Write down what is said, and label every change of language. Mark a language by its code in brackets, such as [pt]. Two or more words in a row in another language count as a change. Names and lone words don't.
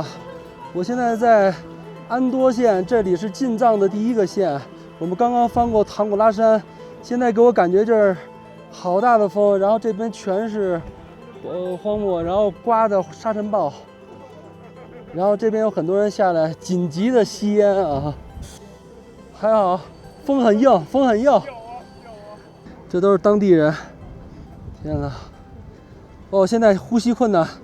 [zh] 我現在在安多縣，這裡是進藏的第一個縣。我們剛剛翻過唐古拉山，現在給我感覺這兒好大的風，然後這邊全是荒漠，然後颳的沙塵暴。然后这邊有很多人下來緊急的吸煙啊，還好風很硬，風很硬。這都是當地人。天哪！哦，現在呼吸困難。